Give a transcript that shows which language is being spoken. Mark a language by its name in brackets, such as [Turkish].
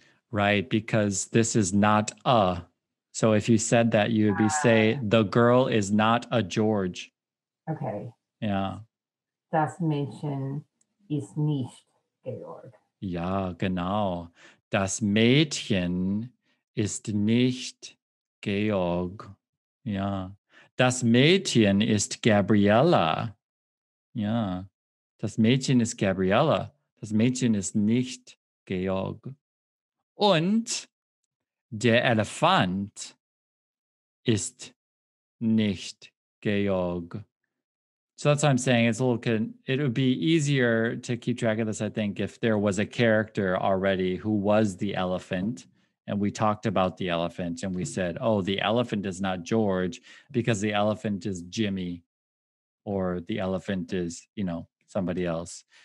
[English] Right, because this is not a. So if you said that, you would be say the girl is not a George. Okay. [German] Ja. Das Mädchen ist nicht Georg. Ja, genau. Das Mädchen ist nicht Georg. Ja. Das Mädchen ist Gabriella. Ja. Das Mädchen ist Gabriella. Das Mädchen ist nicht Georg. Und der Elefant ist nicht Georg. [English] So that's what I'm saying. It's a little. It would be easier to keep track of this, I think, if there was a character already who was the elephant, and we talked about the elephant, and we said, "Oh, the elephant is not George because the elephant is Jimmy, or the elephant is, somebody else."